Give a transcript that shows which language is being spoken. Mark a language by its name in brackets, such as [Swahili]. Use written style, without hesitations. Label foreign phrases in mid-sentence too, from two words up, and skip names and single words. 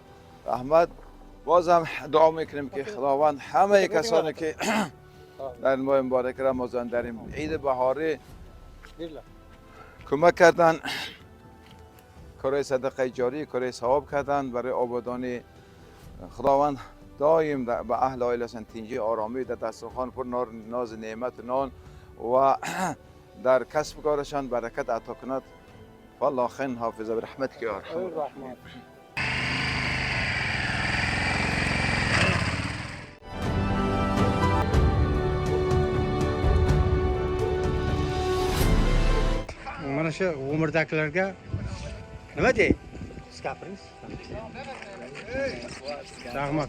[Persian] احمد بازم دعا میکنیم که خداوند همه کسانی که در ماه مبارک رمضان در این عید بهاری کمک کردن، کارهای صدقه جاری، کارهای ثواب کردن برای آبادانی، خداوند دایم به اهل عائلشان تنجی آرامی در دسترخوان پر ناز نعمت نان و در کسب کارشان برکت عطا کند. [Arabic] والله خیر حافظ برحمتک یا ارحم الراحمین. [Uzbek] Mana shu umrdagilarga nima dey? Siz gapiringiz. Rahmat.